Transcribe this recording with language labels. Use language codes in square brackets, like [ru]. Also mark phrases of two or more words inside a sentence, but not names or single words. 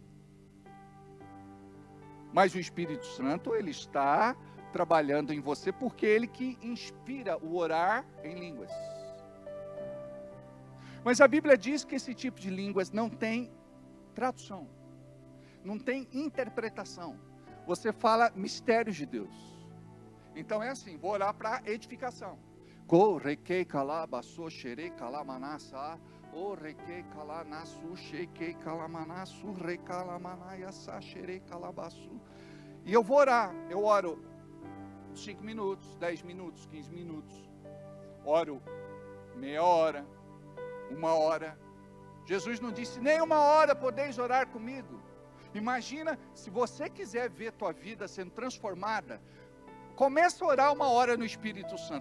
[pt] Mas o Espírito Santo, ele está trabalhando em você, porque ele que inspira o orar em línguas. Mas a Bíblia diz que esse tipo de línguas não tem tradução. não tem interpretação. Você fala mistérios de Deus. Então é assim, vou orar para edificação. Correquei calabaço, xerei calamanassa, orequei calanaçu, chequei calamanaçu, recalamanaiaça, xerei calabaçu. E eu vou orar, eu oro 5 minutos, 10 minutos, 15 minutos. Oro meia hora, 1 hora. Jesus não disse nem 1 hora podeis orar comigo. Imagina, se você quiser ver tua vida sendo transformada, começa a orar 1 hora no Espírito Santo.